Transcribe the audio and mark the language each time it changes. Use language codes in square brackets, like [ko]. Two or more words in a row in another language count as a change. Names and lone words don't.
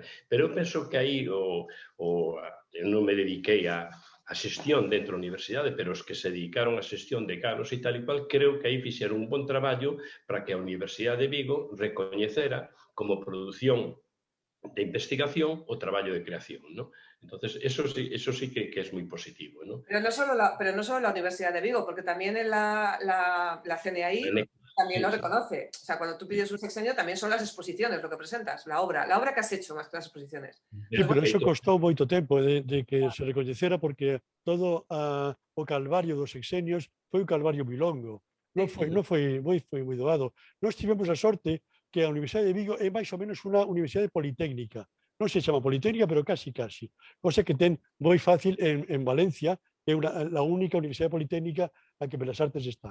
[gl] Pero eu penso que aí eu non me dediquei a xestión dentro da universidade, pero os que se dedicaron a xestión de canos e tal e cual, creo que aí fixeron un bon traballo para que a Universidade de Vigo recoñecera como produción de investigación o traballo de creación, ¿no? [es] Entonces, eso sí que es muy positivo, ¿no? Pero no solo la Universidad de Vigo, porque también en la CNAI también lo reconoce. O sea, cuando tú pides un sexenio, también son las exposiciones lo que presentas, la obra que has hecho más que las exposiciones. [gl] Sí, pero eso costou moito tempo de que se recoñecera, porque todo o calvario dos sexenios foi un calvario moi longo. Non foi moi doado. Nós tivemos a sorte que a Universidade de Vigo é máis ou menos unha universidade politécnica. Non se chama politécnica, pero casi. Cosa que ten moi fácil en Valencia, é a única universidade politécnica a que Belas Artes está.